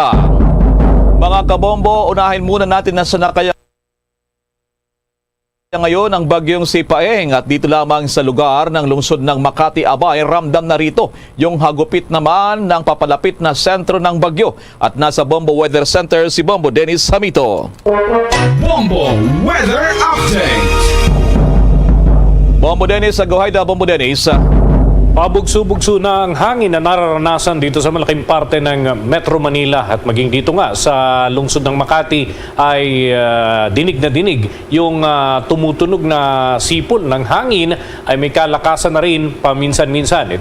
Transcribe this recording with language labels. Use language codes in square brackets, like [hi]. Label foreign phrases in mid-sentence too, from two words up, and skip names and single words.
[tl] Mga kabombo, unahin muna natin na sa nakaya ngayon ang bagyong Sipaeng at dito lamang sa lugar ng lungsod ng Makati, Abay, ramdam na rito yung hagupit naman ng papalapit na sentro ng bagyo. At nasa Bombo Weather Center si Bombo Dennis Hamito. Bombo Weather Update. Bombo Dennis, aguhayda Bombo Dennis. Pabugso-bugso na ang hangin na nararanasan dito sa malaking parte ng Metro Manila at maging dito nga sa lungsod ng Makati ay dinig na dinig yung tumutunog na sipol ng hangin ay may kalakasan na rin paminsan-minsan.